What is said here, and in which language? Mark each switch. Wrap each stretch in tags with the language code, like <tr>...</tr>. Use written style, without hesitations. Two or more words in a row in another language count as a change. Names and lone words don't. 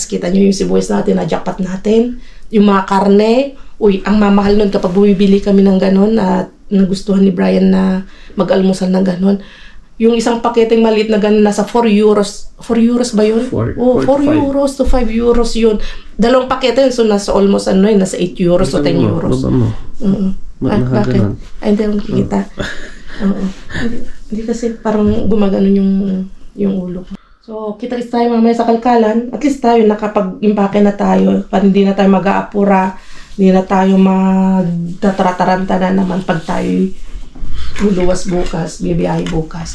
<tl>Kita nyo yung sibuyas natin, na-jackpot natin. Yung mga karne, ang mamahal nun kapag bumibili kami ng ganon at nagustuhan ni Brian na mag-almusal ng ganon. Yung isang paketeng maliit na ganun, nasa 4 euros. 4 euros ba yun? 4 euros to 5 euros yun. Dalawang pakete yun, so nasa almost nasa 8 euros o 10 euros. Bakit? Ay, hindi ako nakikita. Hindi kasi parang gumaganon yung ulo ko. So, kita-kits tayo mamaya sa kalkalan.</tl> <en>At least</en> <tl>tayo nakapag-impake na tayo. Para hindi na tayo mag-aapura. Hindi na tayo magtatrataranta na naman pag tayo luluwas bukas, bibiyahe bukas.</tl>